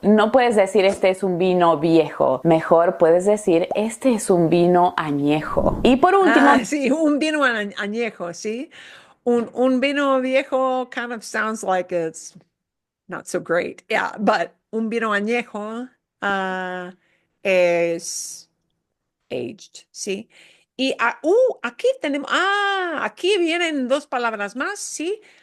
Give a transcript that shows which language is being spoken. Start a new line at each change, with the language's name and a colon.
Spanish: No puedes decir este es un vino viejo, mejor puedes decir este es un vino añejo. Y por último, sí, un vino añejo, sí. Un vino viejo
English: kind of sounds like it's not so great. Yeah, but
Spanish: un vino añejo es
English: aged,
Spanish: ¿sí? Y aquí tenemos, aquí vienen dos palabras más, ¿sí?